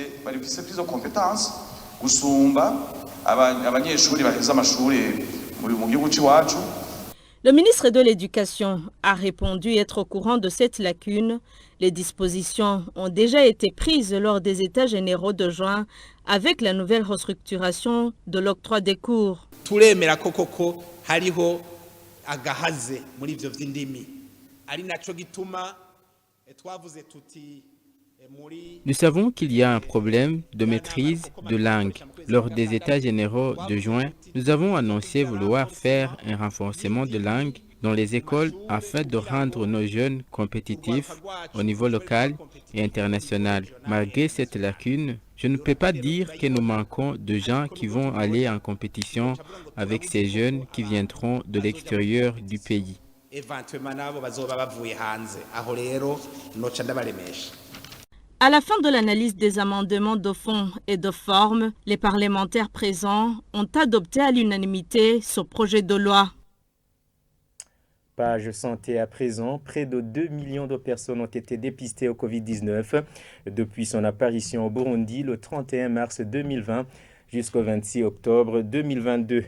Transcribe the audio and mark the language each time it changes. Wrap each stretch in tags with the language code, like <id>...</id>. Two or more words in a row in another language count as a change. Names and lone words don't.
<fr>Le ministre de l'Éducation a répondu être au courant de cette lacune. Les dispositions ont déjà été prises lors des États généraux de juin avec la nouvelle restructuration de l'octroi des cours.</fr> <rn>Turemera koko hariho agahaze muri ivyo vy'indimi ari naco gituma twavuze tuti.</rn> <fr>Nous savons qu'il y a un problème de maîtrise de langue. Lors des États généraux de juin, nous avons annoncé vouloir faire un renforcement de langue dans les écoles afin de rendre nos jeunes compétitifs au niveau local et international. Malgré cette lacune, je ne peux pas dire que nous manquons de gens qui vont aller en compétition avec ces jeunes qui viendront de l'extérieur du pays.</fr> <rn>eventuellement nabo bazoba bavuye hanze aho rero noca ndabaremesha.</rn> <fr>À la fin de l'analyse des amendements de fond et de forme, les parlementaires présents ont adopté à l'unanimité ce projet de loi. Page santé à présent, près de 2 millions de personnes ont été dépistées au Covid-19 depuis son apparition au Burundi le 31 mars 2020 jusqu'au 26 octobre 2022.</fr>